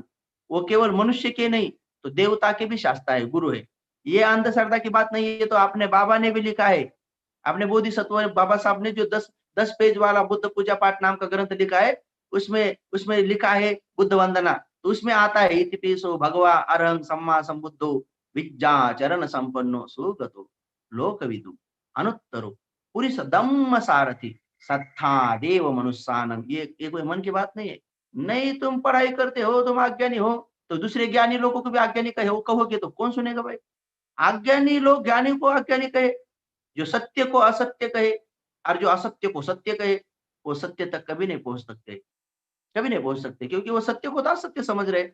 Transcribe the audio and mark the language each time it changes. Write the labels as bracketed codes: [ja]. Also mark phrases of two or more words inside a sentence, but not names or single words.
[hi] वो केवल मनुष्य के नहीं, तो देवता के भी शास्त्र है, गुरु है। ये अंधश्रद्धा की बात नहीं है, ये तो अपने बाबा ने भी लिखा है। अपने बोधिसत्व बाबा साहब ने जो 10 पेज वाला बुद्ध पूजा पाठ नाम का ग्रंथ लिखा है, उसमें उसमें लिखा है बुद्ध वंदना। तो उसमें आता है [pi] इतिपिसो भगवा अरहं सम्मा संबुद्धो विज्ञा चरण संपन्नो सुगतो लोकविदु अनुत्तरो पुरुष दम्म सारथी सत्ता देव मनुष्यानम। [hi] ये कोई मन की बात नहीं है। नहीं, तुम पढ़ाई करते हो, तुम अज्ञानी हो, तो दूसरे ज्ञानी लोगों को भी अज्ञानी कहोगे तो कौन सुनेगा भाई? अज्ञानी लोग ज्ञानी को अज्ञानी कहे, जो सत्य को असत्य कहे और जो असत्य को सत्य कहे, वो सत्य तक कभी नहीं पहुंच सकते, कभी नहीं पहुंच सकते, क्योंकि वो सत्य को तो असत्य समझ रहे।